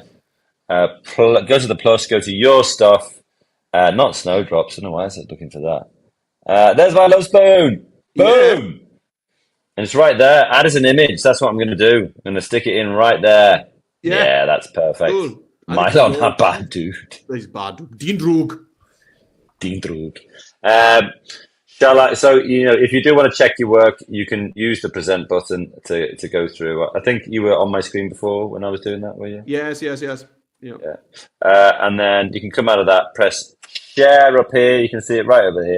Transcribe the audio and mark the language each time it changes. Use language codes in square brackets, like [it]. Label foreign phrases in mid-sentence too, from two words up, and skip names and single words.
[en] Go to the plus, go to your stuff. Not Snowdrops. I don't know why is it looking for that. There's my love spoon. Boom! Yeah. And it's right there. Add as an image. That's what I'm going to do. I'm going to stick it in right there. Yeah, that's perfect. Cool. Mylon, not bad, dude. He's bad. [cy] Dyn drwg. Dyn drwg. [en] Shall I? So, if you do want to check your work, you can use the present button to go through. I think you were on my screen before when I was doing that, were you? Yes. Yeah. And then you can come out of that, press share up here. You can see it right over here.